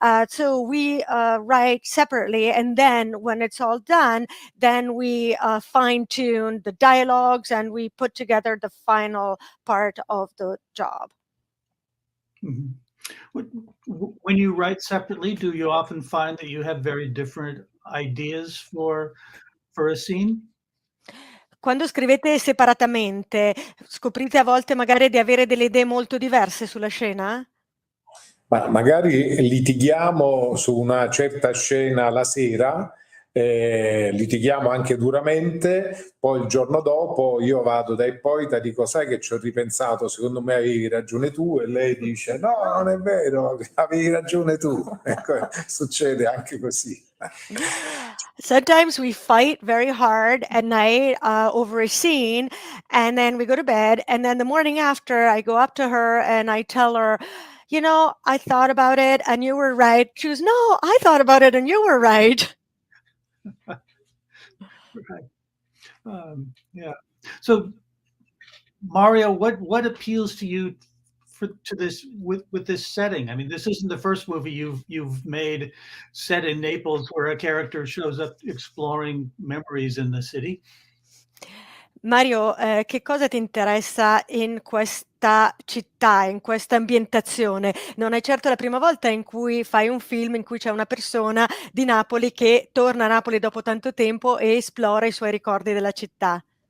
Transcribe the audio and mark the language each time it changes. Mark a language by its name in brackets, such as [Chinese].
[English] So we write separately, and then when it's all done, then we fine-tune the dialogues and we put together the final part of the job. Mhm. When you write separately, do you often find that you have very different ideas for a scene? [Italian] Quando scrivete separatamente, scoprite a volte magari di avere delle idee molto diverse sulla scena? Ma magari litighiamo su una certa scena la sera, litighiamo anche duramente, poi il giorno dopo io vado da Ippolita e dico: sai che ci ho ripensato, secondo me avevi ragione tu, e lei dice: no, non è vero, avevi ragione tu. Ecco, succede anche così. [English] Sometimes we fight very hard at night over a scene, and then we go to bed, and then the morning after I go up to her and I tell her, you know, I thought about it and you were right. She goes, no, I thought about it and you were right. Right. Yeah. So, Mario, what appeals to you to this with this setting? I mean, this isn't the first movie you've made set in Naples where a character shows up exploring memories in the city. [Italian] Mario, che cosa ti interessa in questa città, in questa ambientazione? Non è certo la prima volta in cui fai un film in cui c'è una persona di Napoli che torna a Napoli dopo tanto tempo e esplora i suoi ricordi della città.